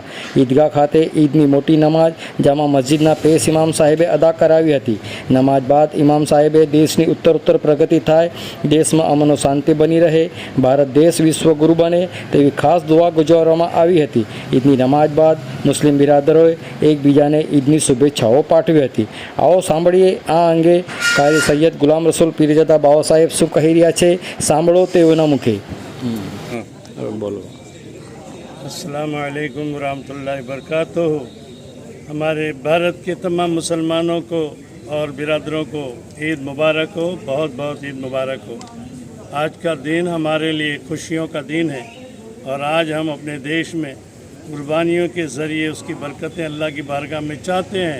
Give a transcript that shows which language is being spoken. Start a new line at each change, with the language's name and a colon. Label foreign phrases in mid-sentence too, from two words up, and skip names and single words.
Gujarati: ઈદગાહ ખાતે ઈદની મોટી નમાઝ જામા મસ્જિદના પેશ ઇમામ સાહેબે અદા કરાવી હતી। નમાઝ બાદ ઇમામ સાહેબે દેશની ઉત્તરોત્તર પ્રગતિ થાય, દેશમાં અમન શાંતિ બની રહે, ભારત દેશ વિશ્વગુરુ બને તેવી ખાસ દુઆ ગુજારવામાં આવી હતી। ઈદની નમાઝ બાદ મુસ્લિમ બિરાદરોએ એકબીજાને ઈદની શુભેચ્છાઓ પાઠવી હતી। આવો સાંભળીએ આ અંગે કારી સૈયદ ગુલામ રસૂલ પીરજાદા બાબા સાહેબ શું કહી રહ્યા છે, સાંભળો તેઓના મુખે। બોલો।
Arabic: السلام عليكم رحمة الله بركاته.
Hindi: हमारे भारत के तमाम मुसलमानों को और बिरादरों को ईद मुबारक हो, बहुत बहुत ईद मुबारक हो। आज का दिन हमारे लिए खुशियों का दिन है और आज हम अपने देश में कुर्बानियों के ज़रिए उसकी बरकतें अल्लाह की बारगाह में चाहते हैं।